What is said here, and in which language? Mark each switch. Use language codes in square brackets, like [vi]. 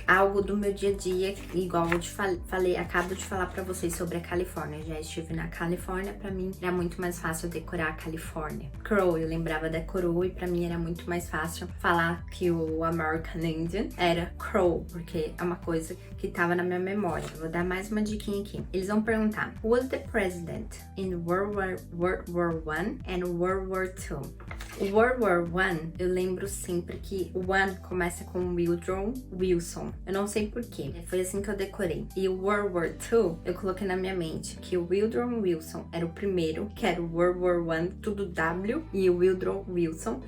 [pt] Algo do meu dia a dia, igual eu acabo de falar pra vocês sobre a Califórnia. Já estive na Califórnia, pra mim era muito mais fácil decorar a Califórnia. Crow, eu lembrava da coroa e pra mim era muito mais fácil falar que o American Indian era Crow, porque é uma coisa que tava na minha memória. Vou dar mais uma diquinha aqui. Eles vão perguntar: [en] Who was the president in World War I and World War II? [pt] O World War I, eu lembro sempre que o one começa com Woodrow Wilson. Eu não sei porquê, foi assim que eu decorei. E o World War II, eu coloquei na minha mente que o Woodrow Wilson era o primeiro, que era o World War I, tudo W, e o Woodrow Wilson.